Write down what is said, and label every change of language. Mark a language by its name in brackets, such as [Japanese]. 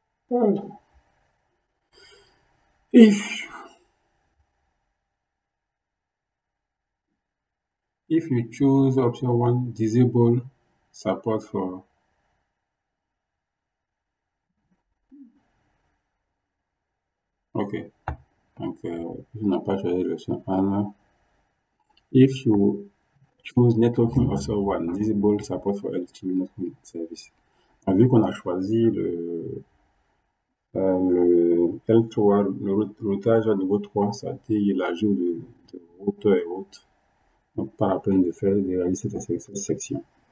[English] Uh, If if you choose option one, disable support for OK. [French] Donc, tu n'as pas choisi l'option 1. [English] If you choose networking option one, disable support for LTE networking service. [French] Vu qu'on a choisi le L3, le routage à niveau 3, ça dit l'ajout de routeur et autres. Donc, pas la peine de réaliser cette section.